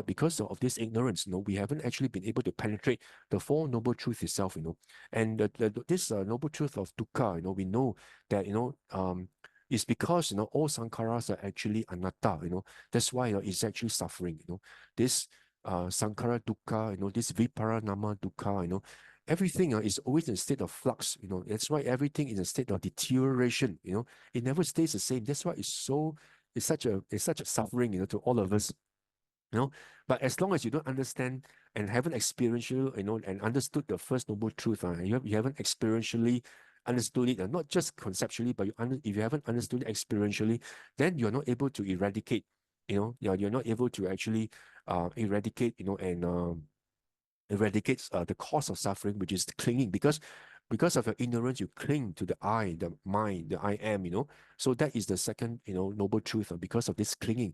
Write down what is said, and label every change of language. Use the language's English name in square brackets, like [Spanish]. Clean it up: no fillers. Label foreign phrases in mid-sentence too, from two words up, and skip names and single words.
[English] Because of this ignorance, we haven't actually been able to penetrate the Four Noble Truths itself, and this Noble Truth of dukkha, we know that, it's because, all sankharas are actually anatta, that's why, it's actually suffering, this [Pali] sankhara dukkha, [English] this [Pali] viparanama dukkha, [English] everything is always in a state of flux, that's why everything is in a state of deterioration, it never stays the same. That's why it's such a suffering, to all of us. But as long as you don't understand and haven't experientially, and understood the First Noble Truth, you haven't experientially understood it, not just conceptually, but if you haven't understood it experientially, then you're not able to eradicate, you're not able to actually eradicate, and eradicates the cause of suffering, which is clinging, because of your ignorance, you cling to the I, the mind, the I am, so that is the second, noble truth, because of this clinging.